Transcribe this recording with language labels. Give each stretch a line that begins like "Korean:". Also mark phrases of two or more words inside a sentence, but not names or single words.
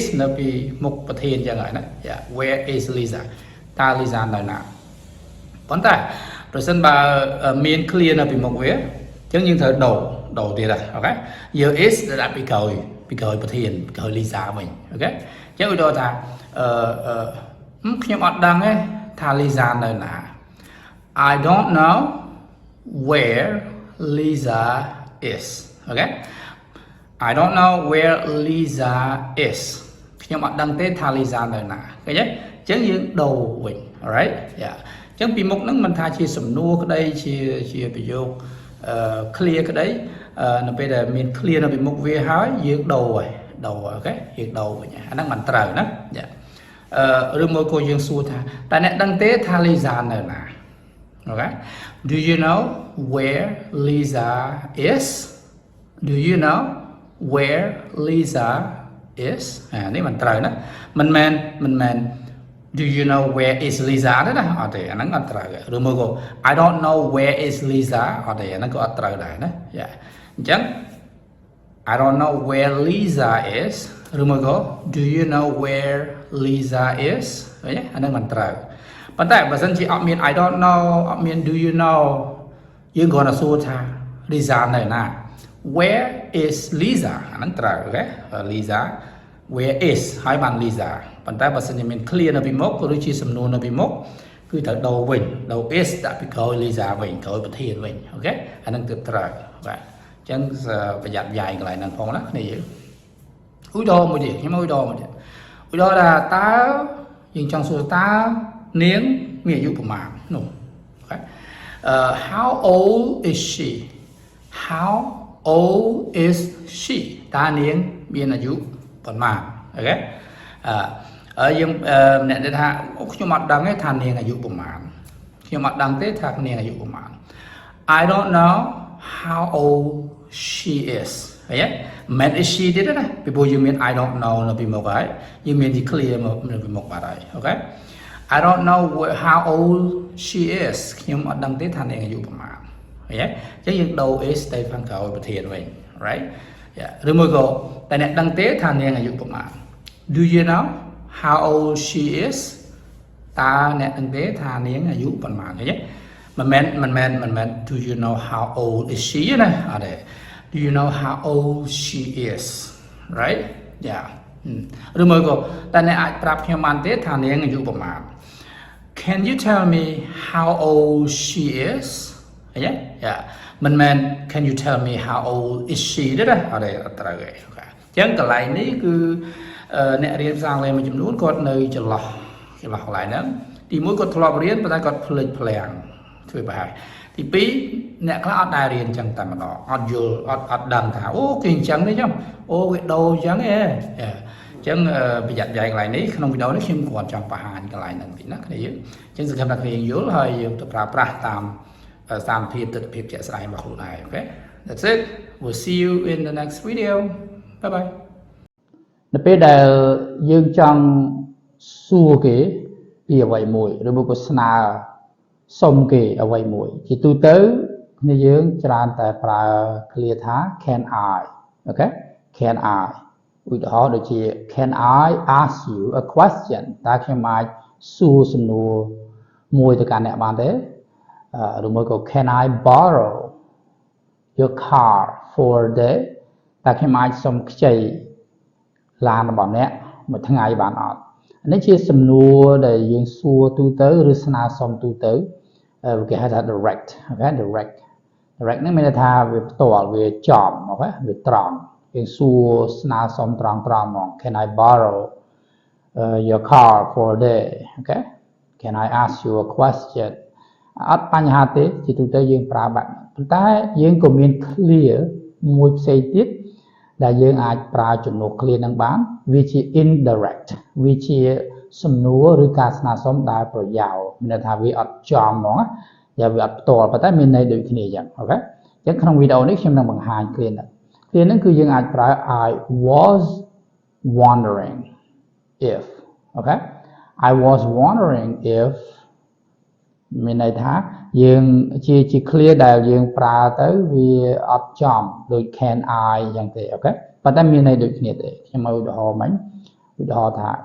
Khmer: នៅពីមុខប្រធានអញ្ចឹងហើយណា
English: Where is Lisa
Khmer: តើ Lisa នៅណាប៉ុន្តែប្រសិនបើមាន clear នៅពីមុខវាអញ្ចឹងយើងត្រូវដូរទៀតហើយអូខេយក is ទៅដាក់ពីក្រោយប្រធានពីក្រោយ Lisa វិញអូខេអញ្ចឹងឧទាហរណ៍ថាខ្ញុំអត់ដឹងទេថា Lisa នៅណា
English: I don't know where Lisa is okay I don't know where Lisa is
Khmer: ខ្ញុំអត់ដឹងទេថា Lisa នៅណាឃើញទេអញ្ចឹងយើងដូរវិញ alright អញ្ចឹងពីមុខហ្នឹងមិនថាជាសំណួរក្តីជាប្រយោគclear ក្តីនៅពេលដែលមាន clear នៅពីមុខវាហើយយើងដូរអូខេយើងដូរវិញអាហ្នឹងមិនត្រូវណាឬមួយក៏យើងសួរថាតើអ្នកដឹងទេថា Lisa នៅណា Okay.
English: Do you know where Lisa is? Do you know where Lisa is?
Khmer: នេះមិនត្រូវណាមិនមែន
English: Do you know where is Lisa
Khmer: ទេណាអត់ទេអាហ្នឹងអត់ត្រូវឬមួយក៏
English: I don't know where is Lisa
Khmer: អត់ទេអាហ្នឹងក៏អត់ត្រូវដែរណាអញ្ចឹង
English: I don't know where Lisa is
Khmer: ឬមួយក៏
English: Do you know where Lisa is
Khmer: អាហ្នឹងមិនត្រូវប៉ុន្តែបើសិនជាអត់មាន
English: I don't know
Khmer: អត់មាន do
English: you know
Khmer: យើងគ្រាន់តែសួរថា Lisa នៅណា
English: Where is Lisa
Khmer: អាហ្នឹងត្រូវអូខេ Lisa
English: Where is
Khmer: ហើយបាន Lisa ប៉ុន្តែបើសិនជាមាន clear នៅពីមុខឬជាសំណួរនៅពីមុខគឺត្រូវដូរវិញដូរ is ដាក់ពីក្រោយ Lisa វិញក្រោយប្រធានវិញអូខេអាហ្នឹងគឺត្រូវបាទអញ្ចឹងប្រយ័ត្នយាយកន្លែងហ្នឹងផងណាគ្នាយើងឧទាហរណ៍មួយទៀតខ្ញុំឧទាហរណ៍មួយទៀតឧទាហរណ៍ថាតើយើងចង់សួរតើនាងមានអាយុប្រមាណនោះ
English: How old is she How old is she
Khmer: តើនាងមានអាយុប្រមាណអូខេយើងអ្នកដែលថាខ្ញុំអត់ដឹងទេថានាងអាយុប្រហែលខ្ញុំ អត់ដឹងទេថានាងអាយុប្រហែល
English: I don't know how old she is
Khmer: ឃើញទេមិន
English: is she
Khmer: ទេណាពីព្រោះយើងមាន
English: I don't know
Khmer: នៅពីមុខហើយយើងមាន declare នៅពីមុខបាត់ហើយអូខេ
English: I don't know how old she is
Khmer: ខ្ញុំអត់ដឹងទេថានាងអាយុប្រហែលឃើញទេអញ្ចឹងយើងដូរ is ទៅខាងក្រោយប្រធាន វិញ right ឬមួយក៏តែអ្នកដឹងទេថានាងអាយុប្រហែល
English: Do you know how old she is
Khmer: តើអ្នកដឹងទេថានាងអាយុប្រហែលឃើញទេមិនមែន
English: Do you know how old is she
Khmer: ណាអត់ទេ
English: Do you know how old she is right yeah
Khmer: ឬមួយក៏តែអ្នកអាចប្រាប់ខ្ញុំបានទេថានាងអាយុ ប្រហែល
English: Can you tell me how old she is
Khmer: ឃើញទេ yeah មិនមែន
English: Can you tell me how old is she
Khmer: ទេណាអត់ទេអត់ត្រូវទេអូខេអញ្ចឹងកន្លែងនេះគឺអ្នករៀនភាសាអង់គ្លេសមួយចំនួនគាត់នៅចន្លោះកន្លែងហ្នឹងទី មួយគាត់ធ្លាប់រៀនប៉ុន្តែគាត់ភ្លេចភ្លាំងធ្វើប្រហែលទីពីរអ្នកខ្លះអត់ដែររៀនអញ្ចឹងតែម្ដងអត់យល់អត់ដឹងថាអូគេអញ្ចឹងទេចឹងអូគេដូរអញ្ចឹង ទេអញ្ចឹងប្រយ័ត្នយ៉ែកកន្លែងនេះក្នុងវីដេអូនេះខ្ញុំគាត់ចង់បង្ហាញកន្លែងហ្នឹងតិចណាគ្នាយើងអញ្ចឹងសង្ឃឹមថាគ្នាយល់ហើយយើងទៅ ប្រើប្រាស់តាមតាមភាពទស្សនវិជ្ជាជាក់ស្ដែងរបស់ខ្លួនឯងអូខេ
English: That's it we'll see you in the next video bye bye
Khmer: នៅពេលដែលយើងចង់សួរគេពីអ្វីមួយឬមួយក៏ស្នើសុំគេអ្វីមួយជាទូទៅគ្នាយើងច្រើនតែប្រើ clear ថា
English: can I
Khmer: អូខេ
English: can I
Khmer: ឧទាហរណ៍ដូចជា
English: can I ask you a question
Khmer: តើខ្ញុំអាចសួរសំណួរមួយទៅកាន់អ្នកបានទេឬមួយក៏
English: can I borrow your car for a day
Khmer: តើខ្ញុំអាចសុំខ្ចីឡានរបស់អ្នកមួយថ្ងៃបានអត់នេះជាសំណួរដែលយើងសួរទូទៅឬស្នើសុំទូទៅគេហៅថា direct អូខេ direct ហ្នឹងមានន័យថាវាផ្ទាល់វាចំអូខេវាត្រង់យើងសួរស្នើសុំត្រង់ហ្មង
English: Can I borrow your car for a day
Khmer: អូខេ
English: Can I ask you a question
Khmer: អត់បញ្ហាទេជាទូទៅយើងប្រើបែបប៉ុន្តែយើងក៏មាន clear មួយផ្សេង ទៀតដែលយើងអាចប្រើជំនួស clear នឹងបានវាជា indirect វាជាសំណួរឬការស្នើសុំដែលប្រយោ លមានន័យថាវាអត់ចំហ្មងវាអត់ផ្ទាល់ប៉ុន្តែមានន័យដូចគ្នាអញ្ចឹងអូខេអញ្ចឹងក្នុងវីដេអូនេះខ្ញុំនឹងបង្ហាញ clear ហ្នឹងគឺយើងអាចប្រើ
English: I was wondering if
Khmer: អូខេ
English: I was wondering if
Khmer: មានន័យថាយើងជា clear ដែលយើងប្រើទៅវាអត់ចំដូច
English: can I
Khmer: អញ្ចឹងទេអូខេប៉ុន្តែមានន័យដូចគ្នាទេខ្ញុំមកឧទាហរណ៍មិញឧទាហរណ៍ថា